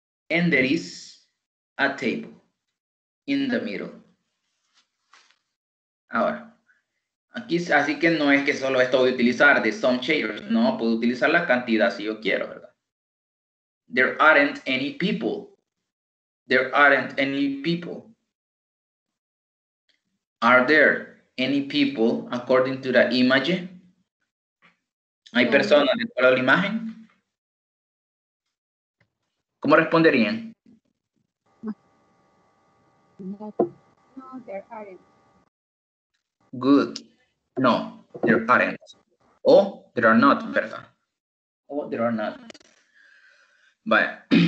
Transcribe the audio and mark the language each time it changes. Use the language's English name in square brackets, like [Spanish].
[English] And there is a table in the middle. [Spanish] Ahora, aquí así que no es que solo esto voy a utilizar de [English] some chairs. [Spanish] No, puedo utilizar la cantidad si yo quiero, ¿verdad? [English] There aren't any people. There aren't any people. Are there any people according to the image? [Spanish] ¿Hay personas de acuerdo a la imagen? ¿Cómo responderían? [English] No, there aren't. Good. No, there aren't. O there are not, [Spanish] ¿verdad? [English] O there are not. [Spanish] Vaya.